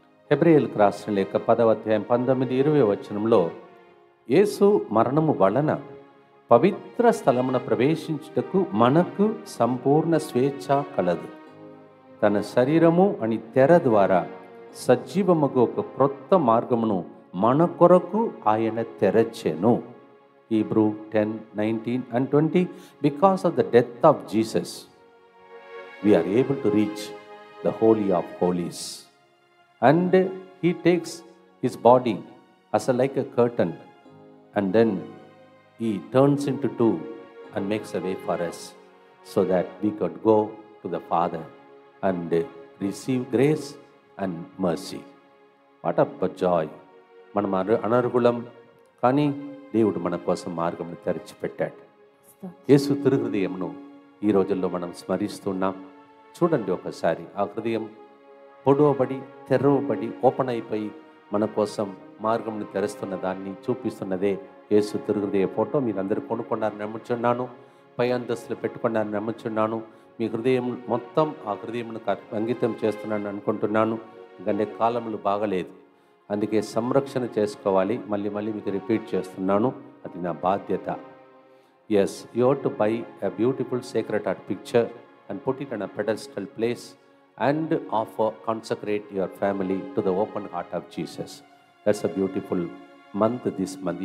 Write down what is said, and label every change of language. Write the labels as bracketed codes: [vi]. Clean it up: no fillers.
[te] హెబ్రెయులకు రాసిన లేఖ 10వ అధ్యాయం 19-20 వచనంలో యేసు మరణము వలన పవిత్ర స్థలమున ప్రవేశించుటకు మనకు సంపూర్ణ స్వేచ్ఛ కలదు. తన శరీరము అని తెర ద్వారా సజీవముగా ఒక క్రొత్త మార్గమును మన కొరకు ఆయన తెరచెను. [en] Hebrew 10:19-20. Because of the death of Jesus, we are able to reach the Holy of Holies. And he takes his body as like a curtain, and then he turns into two and makes a way for us so that we could go to the Father and receive grace and mercy. What a joy! [te] మనం అనర్హులం, కానీ దేవుడు మన కోసం మార్గం తెరిచిపెట్టాడు. యేసు తిరుహృదయంను ఈ రోజుల్లో మనం స్మరిస్తున్నాం. చూడండి ఒకసారి, ఆ హృదయం పొడవబడి తెరవబడి ఓపెన్ అయిపోయి మన కోసం మార్గంను తెరుస్తున్న దాన్ని చూపిస్తున్నదే యేసు తిరుహృదయ ఫోటో. మీరందరూ కొనుక్కున్నారని నమ్ముచున్నాను, పై అంతస్తులు పెట్టుకున్నారని నమ్ముచున్నాను. మీ హృదయం మొత్తం ఆ హృదయంను అంకితం చేస్తున్నాను అనుకుంటున్నాను. ఎందుకంటే కాలములు బాగలేదు, అందుకే సంరక్షణ చేసుకోవాలి. మళ్ళీ మీకు రిపీట్ చేస్తున్నాను, అది నా బాధ్యత. [en] Yes, you have to buy a beautiful Sacred Heart picture and put it on a pedestal place and consecrate your family to the open heart of Jesus. That's a beautiful month this month.